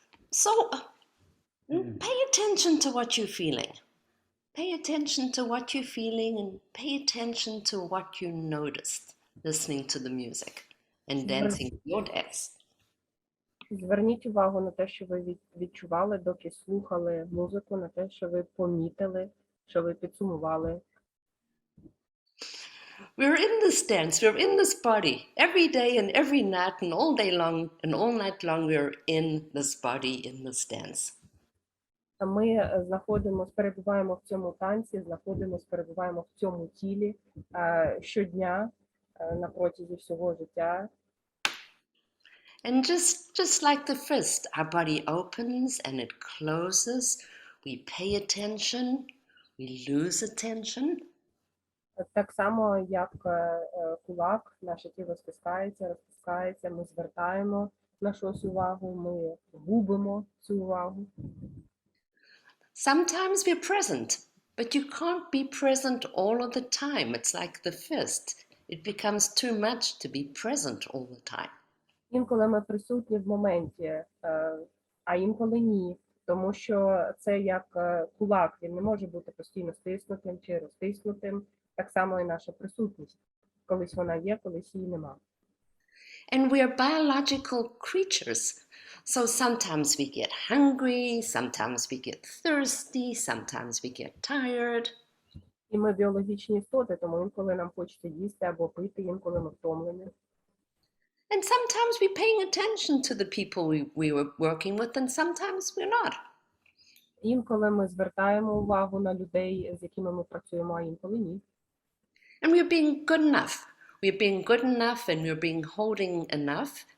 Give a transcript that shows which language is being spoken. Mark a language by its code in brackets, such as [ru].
[en] So, pay attention to what you're feeling. Pay attention to what you're feeling and pay attention to what you noticed listening to the music and dancing your dance. [uk] Зверніть увагу на те, що ви відчували, доки слухали музику, на те, що ви помітили, що ви підсумували. [en] We're in this dance, we're in this body. Every day and every night and all day long and all night long we're in this body, in this dance. [uk] Ми перебуваємо в цьому танці, перебуваємо в цьому тілі щодня на протязі всього життя. [en] And just like the fist, our body opens and it closes. We pay attention, we lose attention. [uk] Так само, як кулак, наше тіло стискається, розтискається, ми звертаємо на щось увагу, ми губимо цю увагу. [en] Sometimes we're present, but you can't be present all of the time. It's like the fist. It becomes too much to be present all the time. [uk] Інколи ми присутні в моменті, а інколи ні. Тому що це як кулак, він не може бути постійно стиснутим чи розтиснутим. Так само і наша присутність. Колись вона є, колись її нема. [en] And we are biological creatures. So sometimes we get hungry, sometimes we get thirsty, sometimes we get tired. [uk] І ми біологічні істоти, тому інколи нам хочеться їсти або пити, інколи ми втомлені. [en] And sometimes we're paying attention to the people we were working with, and sometimes we're not. [uk] Інколи ми звертаємо увагу на людей, з якими ми працюємо, а інколи ні. [en] And we're being good enough. We're being good enough and we're being holding enough.